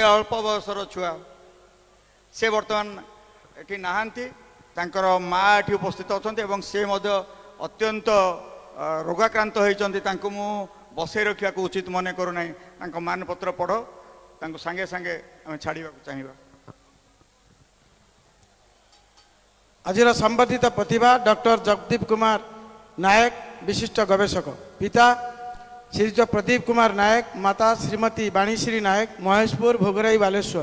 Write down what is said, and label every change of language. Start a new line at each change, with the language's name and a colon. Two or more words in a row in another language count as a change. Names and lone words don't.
Odia: ଅଳ୍ପ ବୟସର ଛୁଆ ସେ ବର୍ତ୍ତମାନ ଏଠି ନାହାନ୍ତି ତାଙ୍କର ମା ଏଠି ଉପସ୍ଥିତ ଅଛନ୍ତି ଏବଂ ସେ ମଧ୍ୟ ଅତ୍ୟନ୍ତ ରୋଗାକ୍ରାନ୍ତ ହୋଇଛନ୍ତି। ତାଙ୍କୁ ମୁଁ ବସାଇ ରଖିବାକୁ ଉଚିତ ମନେ କରୁ ନାହିଁ। ତାଙ୍କୁ ମାନପତ୍ର ପଢ଼ ତାଙ୍କୁ ସାଙ୍ଗେ ସାଙ୍ଗେ ଆମେ ଛାଡ଼ିବାକୁ ଚାହିଁବା। ଆଜିର ସମ୍ବର୍ଦ୍ଧିତ ପ୍ରତିଭା ଡକ୍ଟର ଜଗଦୀପ କୁମାର ନାୟକ, ବିଶିଷ୍ଟ ଗବେଷକ। ପିତା ଶ୍ରୀଯୁକ୍ତ ପ୍ରଦୀପ କୁମାର ନାୟକ, ମାତା ଶ୍ରୀମତୀ ବାଣୀଶ୍ରୀ ନାୟକ, ମହେଶପୁର, ଭୋଗରାଇ, ବାଲେଶ୍ୱର।